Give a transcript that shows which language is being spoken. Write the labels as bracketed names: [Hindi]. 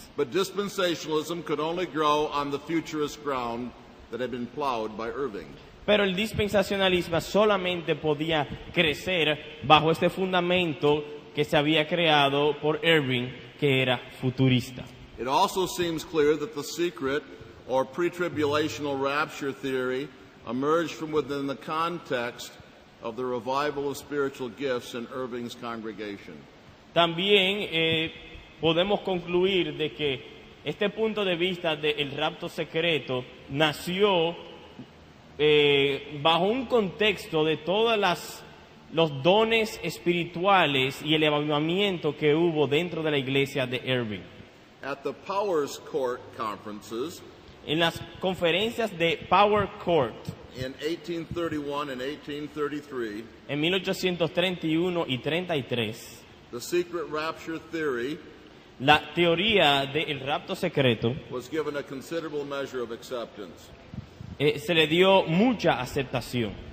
[English] but dispensationalism could only grow on the futurist ground that had been plowed by Irving. [Spanish] Pero el dispensacionalismo solamente podía crecer bajo este fundamento que se había creado por Irving, que era futurista. [English] It also seems clear that the secret or pre-tribulational rapture theory emerged from within the context of the revival of spiritual gifts in Irving's congregation. [Spanish] También podemos concluir de que este punto de vista del rapto secreto nació bajo un contexto de todos los dones espirituales y el avivamiento que hubo dentro de la iglesia de Irving. [English] At the Powers Court conferences [Spanish] En las conferencias de Power Court [English] in 1831 and 1833, [Spanish] en 1831 y 33, [English] the secret rapture theory [Spanish] la teoría del rapto secreto [English] was given a considerable measure of acceptance. [Spanish] se le dio mucha aceptación.